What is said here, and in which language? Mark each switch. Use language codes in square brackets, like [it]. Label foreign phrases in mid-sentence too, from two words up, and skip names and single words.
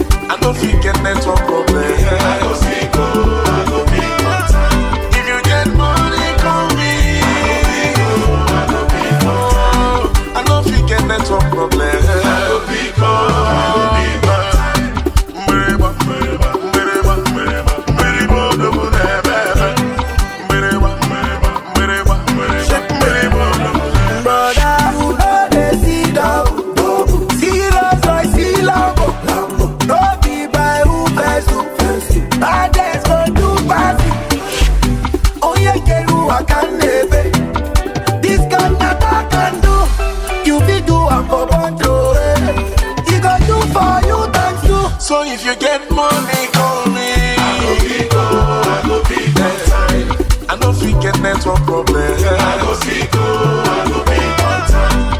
[pcm] I know if you get network problem. If you get money, call me. I know if you get network problem. [ig] Mgbịrịgba, mgbịrịgba, mgbịrịgba, mgbịrịgba, mgbịrịgba odogwu na-ebe ebe. Mgbịrịgba, mgbịrịgba, mgbịrịgba, mgbịrịgba odogwu. [pcm] Brother, you no dey see double, double. See Rolls Royce, see Lambo, Lambo. No be by who first, who first. Baddest go do pass. [ig] Onye kere ụwa ka m na-ebe. [pcm] This kind of talk and do, you fit do am for bundle, eh. E go do for you times two. So if you get money, call me. I go pick up, I go pick up time. I no fit get network problem. I go pick up, I go pick up time.